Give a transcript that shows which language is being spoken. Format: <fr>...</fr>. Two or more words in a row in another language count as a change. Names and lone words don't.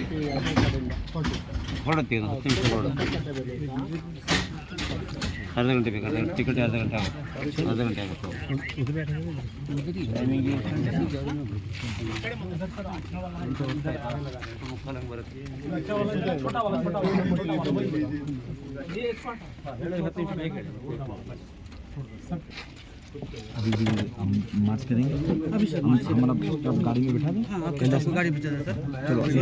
<kn>ಹೊರಡುತ್ತೆ, 10 ನಿಮಿಷ ಹೊರಡುತ್ತೆ. ಅರ್ಧ ಗಂಟೆ ಬೇಕು, ಟಿಕೆಟ್ ಅರ್ಧ ಗಂಟೆ ಆಗುತ್ತೆ. ಟೈಮಿಂಗ್ ಬರುತ್ತೆ.</kn> <hi>अभी भी हम मार्च करेंगे। अभी सर हमारा गाड़ी में बिठा दें। हाँ, आपको गाड़ी बिठा दें सर। चलो</hi>